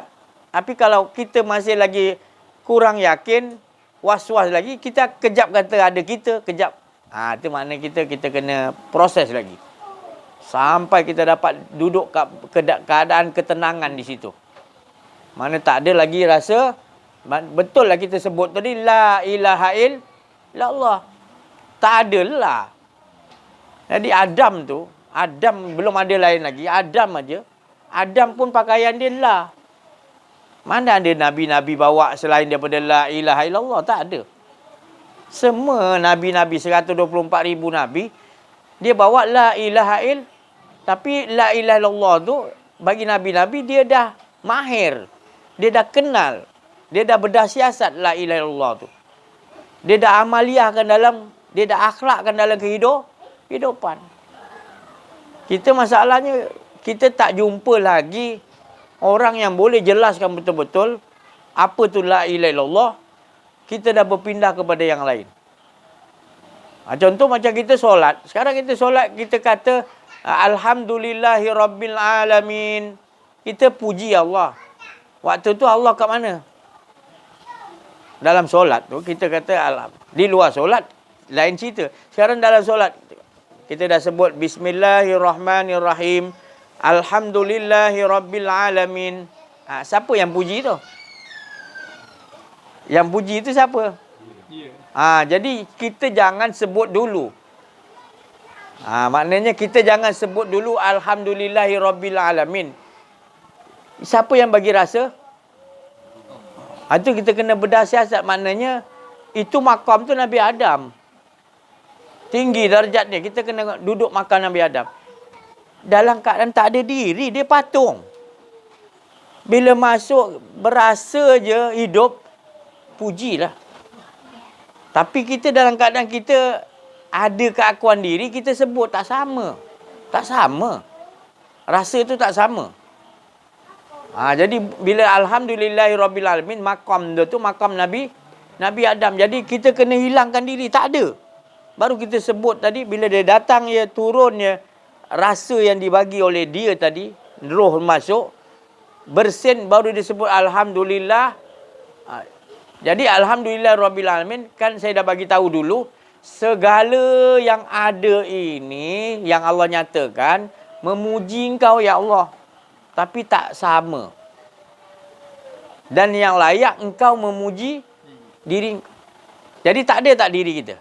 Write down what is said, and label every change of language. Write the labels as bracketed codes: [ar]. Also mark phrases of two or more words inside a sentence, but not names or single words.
[ms] Tapi kalau kita masih lagi kurang yakin, was-was lagi, kita kejap kata ada kita, kejap. Itu makna kita kena proses lagi. Sampai kita dapat duduk keadaan ketenangan di situ. Mana tak ada lagi rasa, betul lah kita sebut tadi, [ar] لا إله إلا الله. [ms] Tak ada lah. Jadi Adam belum ada lain lagi. Adam aja. Adam pun pakaian dia lah. Mana ada Nabi-Nabi bawa selain daripada [ar] لا إله إلا الله? [ms] Tak ada. Semua Nabi-Nabi, 124,000 Nabi, dia bawa [ar] لا إله إلا الله. [ms] Tapi [ar] لا إله إلا الله [ms] tu, bagi Nabi-Nabi, dia dah mahir. Dia dah kenal. Dia dah berdasiasat [ar] لا إله إلا الله [ms] tu. Dia dah amaliahkan dia dah akhlakkan dalam kehidupan. Kita masalahnya, kita tak jumpa lagi orang yang boleh jelaskan betul-betul apa tu [ar] لا إله إلا الله. [ms] Kita dah berpindah kepada yang lain. Contoh macam kita solat. Sekarang kita solat, kita kata [ar] الحمد لله رب العالمين. [ms] Kita puji Allah. Waktu tu Allah kat mana? Dalam solat tu kita kata alhamdulillah. Di luar solat lain cerita. Sekarang dalam solat kita dah sebut bismillahirrahmanirrahim. [ar] الحمد لله رب العالمين. [ms] Siapa yang puji tu? Yang puji itu siapa? Jadi kita jangan sebut dulu. Maknanya kita jangan sebut dulu [ar] الحمد لله رب العالمين. [ms] Siapa yang bagi rasa? Itu kita kena berdasiasat. Maknanya itu makam tu Nabi Adam. Tinggi darjatnya. Kita kena duduk makan Nabi Adam. Dalam keadaan tak ada diri, dia patung. Bila masuk, berasa je hidup, pujilah. Tapi kita dalam keadaan kita ada keakuan diri, kita sebut tak sama. Tak sama. Rasa tu tak sama. Jadi bila [ar] الحمد لله رب العالمين, [ms] makam dia tu makam Nabi Adam. Jadi kita kena hilangkan diri, tak ada. Baru kita sebut tadi, bila dia datang, ya turun, ya rasa yang dibagi oleh dia tadi, roh masuk, bersin, baru disebut alhamdulillah. [ar] Jadi الحمد لله رب العالمين, [ms] kan saya dah bagi tahu dulu, segala yang ada ini yang Allah nyatakan memuji engkau ya Allah, tapi tak sama. Dan yang layak engkau memuji diri. Jadi tak ada tak diri kita.